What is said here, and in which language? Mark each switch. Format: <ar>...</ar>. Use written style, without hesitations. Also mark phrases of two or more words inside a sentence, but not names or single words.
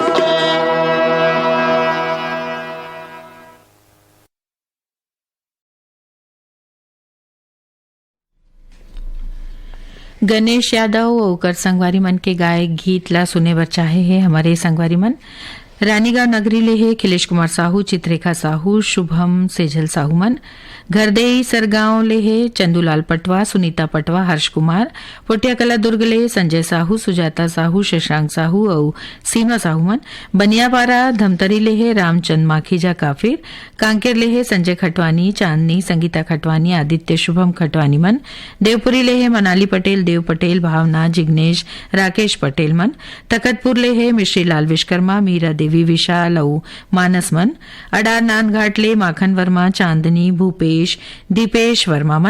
<hne>गणेश यादव ओकर संगवारी मन के गाय गीत ला सुने बर चाहे है हमारे संगवारी मन रानीगांव नगरी ले है खिलेश कुमार साहू, चित्रेखा साहू, शुभम सेजल साहू मन। घरदेई सरगांव ले है चंदूलाल पटवा, सुनीता पटवा, हर्ष कुमार। पोटिया कला दुर्ग ले संजय साहू, सुजाता साहू, शशांक साहू और सीमा साहू मन। बनियापारा धमतरी ले है रामचंद माखीजा काफिर। कांकेर ले है संजय खटवानी, चांदनी, संगीता खटवानी, आदित्य शुभम खटवानी मन। देवपुरी ले है मनाली पटेल, देव पटेल, भावना, जिग्नेश, राकेश पटेल मन। तखतपुर ले है मिश्री लाल विश्वकर्मा, मीरा देवी, विशाल और मानस मन। अडार नानघाट ले माखन वर्मा, चांदनी, भूपेश, दीपेश वर्मा मन।</hne>